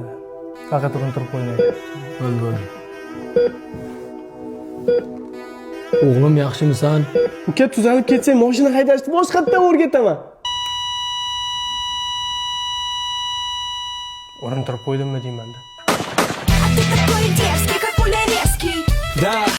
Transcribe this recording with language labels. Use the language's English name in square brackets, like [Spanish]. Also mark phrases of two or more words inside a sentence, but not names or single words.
[Uzbek] Faqat urintirib qo'ymaydi. Bo'ldi. O'g'lim yaxshimisan? Uka tuzalib ketsang, mashina haydashni boshqatdan o'rgataman. Urintirib qo'ydimmi deyman-da. [Russian] А ты такой дерзкий, как пуля резкий. Да.